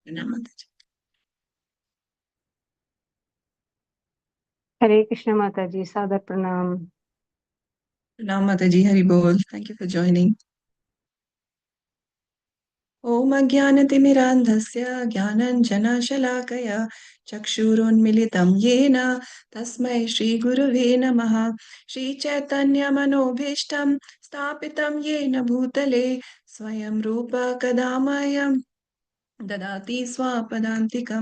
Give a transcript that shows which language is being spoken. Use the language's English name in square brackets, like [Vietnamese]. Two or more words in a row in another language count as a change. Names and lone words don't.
[Hindi] प्रणाम माता जी। हरे कृष्ण माता जी, सादर प्रणाम। प्रणाम माता जी, हरि बोल। [English] Thank you for joining. [Sanskrit] ओम अज्ञानतिमिरान्धस्य ज्ञानाञ्जनशलाकया चक्षुरुन्मिलितं येन तस्मै श्रीगुरुवे नमः। श्रीचैतन्यमनोभीष्टं स्थापितं येन भूतले स्वयं रूप कदा मह्यं ददाति स्वापदान्तिकं।